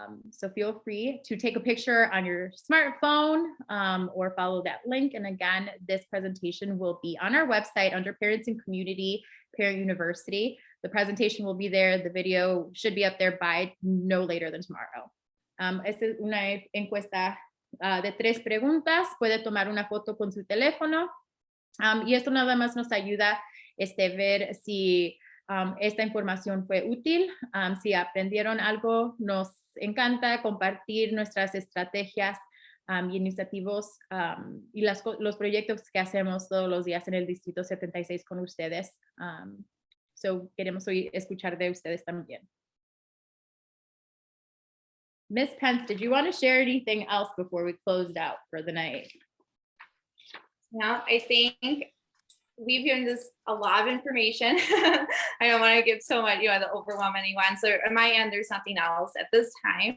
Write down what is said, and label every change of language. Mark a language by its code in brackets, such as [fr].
[en] So feel free to take a picture on your smartphone or follow that link. And again, this presentation will be on our website under Parents and Community, Parent University. The presentation will be there. The video should be up there by no later than tomorrow. [es] Esta es una encuesta de 3 preguntas. Puede tomar una foto con su teléfono. Y esto nada más nos ayuda ver si esta información fue útil, si aprendieron algo. Nos encanta compartir nuestras estrategias y iniciativas y los proyectos que hacemos todos los días en el Distrito 76 con ustedes. So queremos escuchar de ustedes también. [en] Ms. Pence, did you want to share anything else before we closed out for the night? No, I think we've given this a lot of information. I don't want to give so much, to overwhelm anyone. So on my end, there's nothing else at this time.